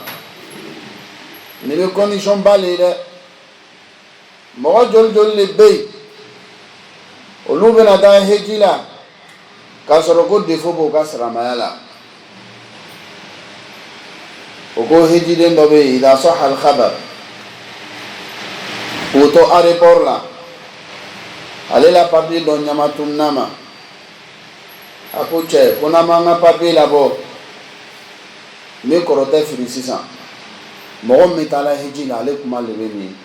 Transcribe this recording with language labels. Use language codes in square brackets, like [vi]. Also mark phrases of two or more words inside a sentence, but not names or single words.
[bm] Nin bɛ condition ba le ye dɛ. Mɔgɔ joli joli le bɛ yen olu bɛna taa hiji la k'a sɔrɔ ko défaut b'u ka silamɛya la. O ko hijiden dɔ bɛ yen [ar] إذا صح الخبر, [bm] k'o to aéroport la, ale la papier dɔ ɲama tununa ma. A ko cɛ, ko n'an m'an ka papier labɔ n bɛ kɔrɔtɛ firi sisan. Mɔgɔ min taara hiji la ale kuma le bɛ nin ye.